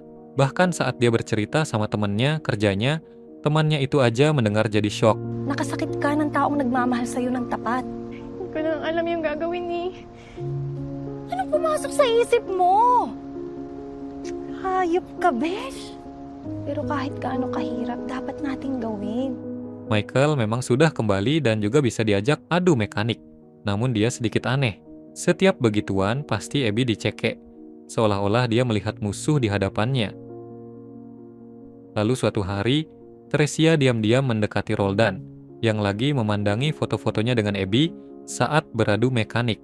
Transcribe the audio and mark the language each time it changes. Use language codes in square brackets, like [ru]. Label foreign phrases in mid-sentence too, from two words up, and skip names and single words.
[id] Bahkan saat dia bercerita sama temannya, kerjanya, temannya itu aja mendengar jadi shock. [tl] Nakasakit ka ng taong nagmamahal sa'yo ng tapat. Hindi ko na alam yung gagawin ni. Anong pumasok sa isip mo? Hayop ka, besh. Pero kahit gaano kahirap, dapat nating gawin. [id] Michael memang sudah kembali dan juga bisa diajak adu mekanik. Namun dia sedikit aneh. Setiap begituan pasti Abby dicekek. Seolah-olah dia melihat musuh di hadapannya. Lalu suatu hari, Teresia diam-diam mendekati Roldan, yang lagi memandangi foto-fotonya dengan Abby saat beradu mekanik.